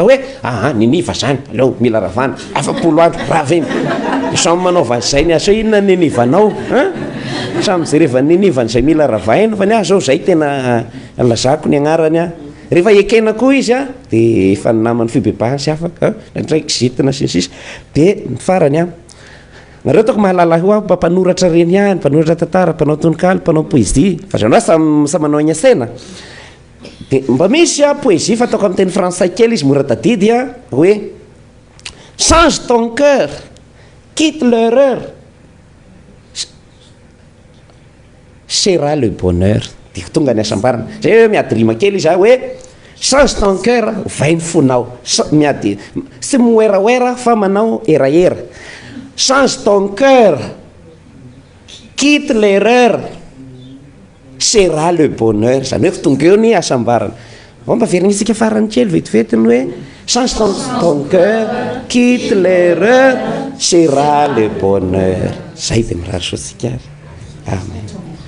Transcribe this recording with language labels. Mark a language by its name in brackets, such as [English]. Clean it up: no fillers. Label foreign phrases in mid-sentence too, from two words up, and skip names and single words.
[Malagasy] hoe Niniva zany aleo mila ravana 70 andro raveny samy manaova zay ny asa inona Ninivanao samy jereva Niniva zay mila ravaina fa ny zao zay tena lazako ny agnarany a rehefa ekena koa izy a de efa namany fibebahany sy afaka ndraiky zitina sy ny sisa de ny farany a nareo toko mahalala ho mpanoratra reny ihany mpanoratra tantara mpanao tononkalo mpanao poezie fa zany sa manao any asena de mba misy a poezie fa ataoko amin'ny teny frantsay kely izy mora tadidy a hoe [French] change ton cœur quitte l'erreur sera le bonheur [Malagasy] de tonga ny asambarana zay hoe miady rima kely izy hoe [French] change ton cœur [Malagasy] vai ny fonao miady sy moeraoera fa manao eraera [French] change ton cœur quitte l'erreur sera le bonheur [Malagasy] zany hoe tonga eo ny asambarana mba verignisika farany kely vetivetiny hoe [French] change ton cœur quitte l'erreur sera le bonheur [Malagasy] zay de mirary sosika amen